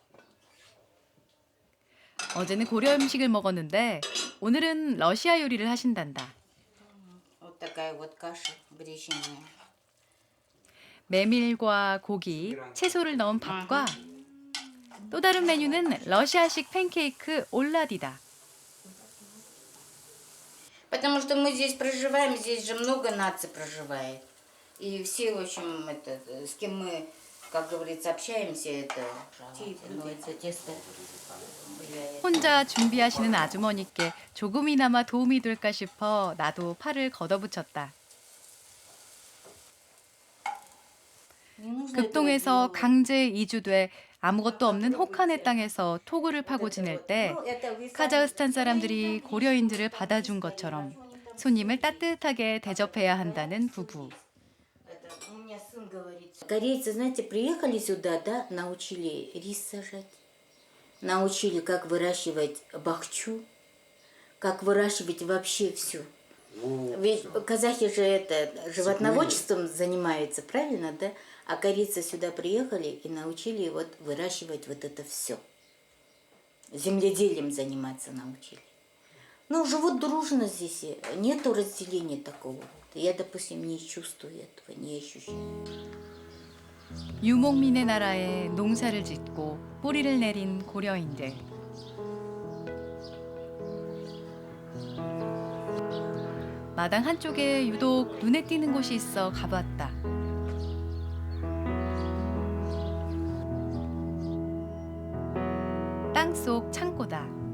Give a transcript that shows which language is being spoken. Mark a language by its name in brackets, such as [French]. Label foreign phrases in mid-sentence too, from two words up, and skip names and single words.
[Korean] 어제는 고려 음식을 먹었는데 오늘은 러시아 요리를 하신단다. 메밀과 고기, 채소를 넣은 밥과 또 다른 메뉴는 러시아식 팬케이크 올라디다. [Russian] Потому что мы здесь проживаем, здесь же много наций проживает. И все, в общем, это, с кем мы, как говорится, общаемся, это тесто. [Korean] 혼자 준비하시는 아주머니께 조금이나마 도움이 될까 싶어 나도 팔을 걷어붙였다. 급동에서 강제 이주돼 아무것도 없는 혹한의 땅에서 토구를 파고 지낼 때 카자흐스탄 사람들이 고려인들을 받아준 것처럼 손님을 따뜻하게 대접해야 한다는 부부. [Russian] Корейцы, знаете, приехали сюда, да, научили рис сажать, научили, как выращивать бахчу, как выращивать вообще все. Ведь казахи же это животноводчеством занимаются, правильно, да? А корейцы сюда приехали и научили вот выращивать вот это все. Земледелием заниматься научили. Ну, живут дружно здесь, нету разделения такого. Я, допустим, не чувствую этого, не ощущаю. [Korean] 유목민의 나라에 농사를 짓고 뿌리를 내린 고려인들. 마당 한쪽에 유독 눈에 띄는 곳이 있어 가봤다. 땅속 창고다.